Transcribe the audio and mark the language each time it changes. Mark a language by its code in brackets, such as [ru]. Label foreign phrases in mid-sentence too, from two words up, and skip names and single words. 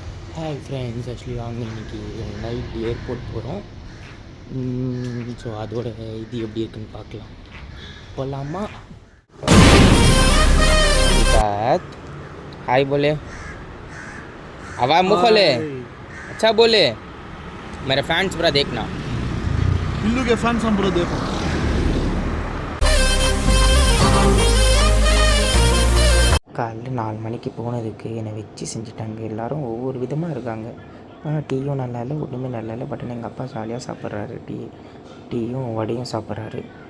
[en] hi friends, [ta] ஆக்சுவலி வாங்க இன்றைக்கி நைட் ஏர்போர்ட் போகிறோம். ஸோ அதோட இது எப்படி இருக்குன்னு பார்க்கலாம். போகலாமா? [hi] हाय बोले, आवाज़ मुँह खोले, अच्छा बोले. मेरे फैंस पूरा देखना, बिल्लू के फैंस हम पूरा देखो. [ta] காலைல 4 மணிக்கு போனதுக்கு என்னை வச்சு செஞ்சுட்டாங்க. எல்லோரும் ஒவ்வொரு விதமாக இருக்காங்க. டீயும் நல்லா இல்லை, ஒன்றுமே நல்லா இல்லை. பட் எங்கள் அப்பா ஜாலியாக சாப்பிட்றாரு. டீயும் வடையும் சாப்பிட்றாரு.